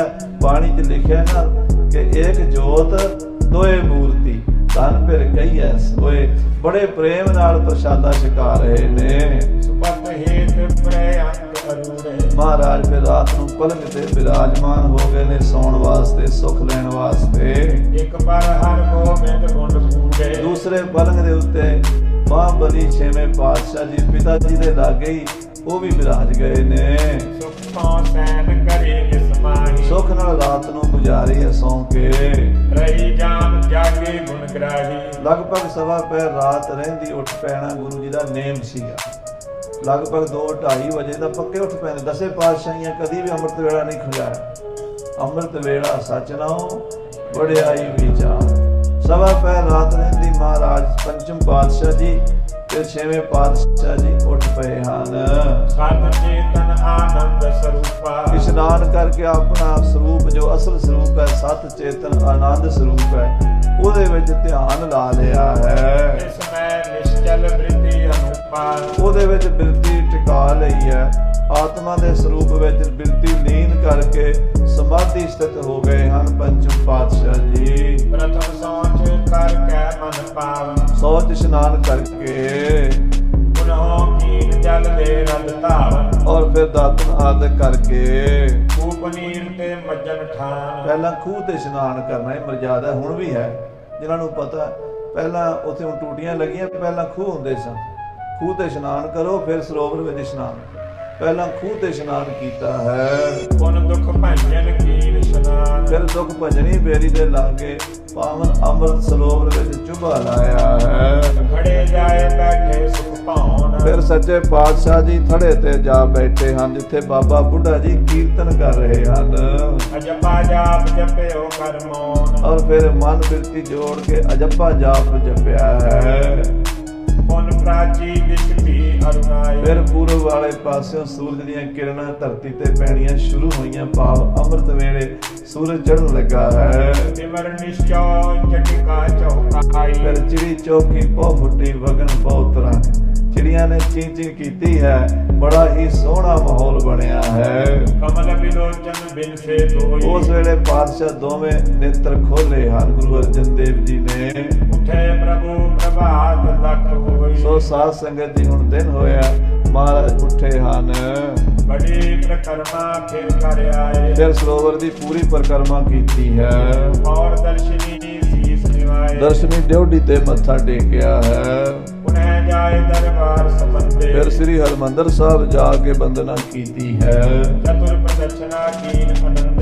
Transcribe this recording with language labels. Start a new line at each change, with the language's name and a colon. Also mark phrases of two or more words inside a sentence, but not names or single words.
Punjabi: ਬਾਣੀ 'ਚ ਲਿਖਿਆ ਨਾ ਕਿ ਇੱਕ ਜੋਤ ਦੋਏ ਮੂਰਤੀ ਧਨ ਫਿਰ ਕਹੀਐ ਸੋਏ। ਬੜੇ ਪ੍ਰੇਮ ਨਾਲ ਪ੍ਰਸ਼ਾਦਾ ਛਕਾ ਰਹੇ ਨੇ।
Braj: सुपत हेत प्रयांक अरूढ़े
Punjabi: ਮਹਾਰਾਜ ਫਿਰ ਰਾਤ ਨੂੰ ਪਲੰਗ ਤੇ ਬਿਰਾਜਮਾਨ ਹੋ ਗਏ ਨੇ ਸੌਣ ਵਾਸਤੇ, ਸੁੱਖ ਲੈਣ ਵਾਸਤੇ।
Braj: एक पर हर गोविंद गुण पूरे
Punjabi: ਦੂਸਰੇ ਪਲੰਗ ਦੇ ਉੱਤੇ ਮਹਾਬਲੀ ਛੇਵੇਂ ਪਾਤਸ਼ਾਹ ਜੀ ਪਿਤਾ ਜੀ ਦੇ ਲਾਗੇ ਹੀ ਉਹ ਵੀ ਬਿਰਾਜ ਗਏ ਨੇ।
Braj: सुख तो सैन करे निसमाही
Punjabi: ਸੁੱਖ ਨਾਲ ਰਾਤ ਨੂੰ ਗੁਜ਼ਾਰੀ ਹੈ ਸੌਂ ਕੇ।
Braj: रही जान जागे गुण ग्राही
Punjabi: ਲਗਭਗ ਸਵਾ ਪਹਿਰ ਰਾਤ ਰਹਿੰਦੀ ਉੱਠ ਪੈਣਾ ਗੁਰੂ ਜੀ ਦਾ ਨੇਮ ਸੀਗਾ। ਲਗਭਗ 2-2:30 ਵਜੇ ਦਾ ਪੱਕੇ ਉੱਠ ਪੈਂਦੇ। ਦਸੇ ਪਾਤਸ਼ਾਹੀਆਂ ਕਦੀ ਵੀ ਅੰਮ੍ਰਿਤ ਵੇਲਾ ਨਹੀਂ ਖੁਜਾਇਆ। ਅੰਮ੍ਰਿਤ ਵੇਲਾ ਸੱਚ ਨਾਉ ਵਡਿਆਈ ਵਿਚਾਰ। ਸਵਾ ਪਹਿਰ ਰਾਤ ਰਹਿੰਦੀ ਮਹਾਰਾਜ ਪੰਚਮ ਪਾਤਸ਼ਾਹ ਜੀ ਤੇ ਛੇਵੇਂ ਪਾਤਸ਼ਾਹ ਜੀ ਉੱਠ ਪਏ ਹਨ।
Braj: सत चेतन आनंद स्वरूपा
Punjabi: ਇਸ਼ਨਾਨ ਕਰਕੇ ਆਪਣਾ ਸਰੂਪ ਜੋ ਅਸਲ ਸਰੂਪ ਹੈ, ਸਤ ਚੇਤਨ ਆਨੰਦ ਸਰੂਪ ਹੈ, ਉਹਦੇ ਵਿੱਚ ਧਿਆਨ ਲਾ ਲਿਆ ਹੈ।
Braj: इसमें निश्चल वृत्ति अनुपा
Punjabi: ਉਹਦੇ ਵਿੱਚ ਬਿਰਤੀ ਟਿਕਾ ਲਈ ਹੈ। ਆਤਮਾ ਦੇ ਸਰੂਪ ਵਿੱਚ ਬਿਰਤੀ ਲੀਨ ਕਰਕੇ ਸਮਾਧੀ ਸਥਿਤ ਹੋ ਗਏ ਹਨ ਪੰਚਮ ਪਾਤਸ਼ਾਹ ਜੀ।
Braj: प्रथम सोच कर कै मन पावन
Punjabi: ਸੌਚ ਇਸ਼ਨਾਨ ਕਰਕੇ
Braj: पुनः कीन जल ले रद धावन
Punjabi: ਔਰ ਫਿਰ ਦਾਤਨ ਆਦਿ ਕਰਕੇ
Braj: कूप नीर ते मज्जन ठान
Punjabi: ਪਹਿਲਾਂ ਖੂਹ ਤੇ ਇਸ਼ਨਾਨ ਕਰਨਾ ਇਹ ਮਰਜ਼ਾਦਾ ਹੁਣ ਵੀ ਹੈ। ਜਿਨ੍ਹਾਂ ਨੂੰ ਪਤਾ, ਪਹਿਲਾਂ ਉੱਥੇ ਹੁਣ ਟੂਟੀਆਂ ਲੱਗੀਆਂ, ਪਹਿਲਾਂ ਖੂਹ ਹੁੰਦੇ ਸਨ। ਖੂਹ ਤੇ ਇਸ਼ਨਾਨ ਕਰੋ ਫਿਰ ਸਰੋਵਰ ਵਿੱਚ ਇਸ਼ਨਾਨ। ਪਹਿਲਾਂ ਖੂਹ ਤੇ ਇਸ਼ਨਾਨ ਕੀਤਾ ਹੈ।
Braj: पुन दुख भंजन कीन स्नान
Punjabi: ਫਿਰ ਦੁੱਖ ਭਜਣੀ ਬੇਰੀ ਦੇ ਲਾਗੇ ਪਾਵਨ ਅੰਮ੍ਰਿਤ ਸਰੋਵਰ ਵਿੱਚ ਚੁਭਾ ਲਾਇਆ ਹੈ।
Braj: खड़े जाए बैठे सुख पावन
Punjabi: ਫਿਰ ਸੱਚੇ ਪਾਤਸ਼ਾਹ ਜੀ ਥੜੇ ਤੇ ਜਾ ਬੈਠੇ ਹਨ ਜਿੱਥੇ ਬਾਬਾ ਬੁੱਢਾ ਜੀ ਕੀਰਤਨ ਕਰ ਰਹੇ ਹਨ।
Braj: अजपा जाप जपयो कर मौन
Punjabi: ਔਰ ਫਿਰ ਮਨ ਬਿਰਤੀ ਜੋੜ ਕੇ ਅਜੱਪਾ ਜਾਪ ਜਪਿਆ ਹੈ।
Braj: पुन प्राची दिशती अरुणाई
Punjabi: ਫਿਰ ਪੂਰਬ ਵਾਲੇ ਪਾਸਿਓਂ ਸੂਰਜ ਦੀਆਂ ਕਿਰਨਾਂ ਧਰਤੀ ਤੇ ਪੈਣੀਆਂ ਸ਼ੁਰੂ ਹੋਈਆਂ। ਭਾਵ ਅੰਮ੍ਰਿਤ ਵੇਲੇ ਸੂਰਜ ਚੜ੍ਹਨ ਲੱਗਾ ਹੈ।
Braj: सिमर निश्चौ चटिका चौकाई
Punjabi: ਫਿਰ ਚਿੜੀ ਚੌਕੀ ਪੋ ਫੁੱਟੀ ਵਗਣ ਬਹੁਤ ਤਰ੍ਹਾਂ ਚਿੜੀਆਂ ਨੇ ਚੀਂ ਚੀਂ ਕੀਤੀ ਹੈ। ਬੜਾ ਹੀ ਸੋਹਣਾ ਮਾਹੌਲ ਬਣਿਆ ਹੈ।
Braj: कमल विलोचन बिन से धोई
Punjabi: ਉਸ ਵੇਲੇ ਪਾਤਸ਼ਾਹ ਦੋਵੇਂ ਨੇਤਰ ਖੋਲੇ ਹਨ ਗੁਰੂ ਅਰਜਨ ਦੇਵ ਜੀ ਨੇ।
Braj: उठे प्रभु प्रभात लख होई
Punjabi: ਸੋ ਸਾਧ ਸੰਗਤ ਜੀ ਹੁਣ ਦਿਨ ਹੋਇਆ, ਮਹਾਰਾਜ ਉੱਠੇ ਹਨ।
Braj: बड़ी प्रकरमा फिर कर आए
Punjabi: ਫਿਰ ਸਰੋਵਰ ਦੀ ਪੂਰੀ ਪਰਿਕਰਮਾ ਕੀਤੀ ਹੈ।
Braj: और दर्शनी शीस निवाए
Punjabi: ਦਰਸ਼ਨੀ ਡਿਉਢੀ ਤੇ ਮੱਥਾ ਟੇਕਿਆ ਹੈ।
Braj: पुनः जाए दरबार संबंधे
Punjabi: ਫਿਰ ਸ੍ਰੀ हरमंदर ਸਾਹਿਬ ਜਾ ਕੇ ਬੰਦਨਾ ਕੀਤੀ ਹੈ।
Braj: चतुर प्रदक्षिणा कीन आनंद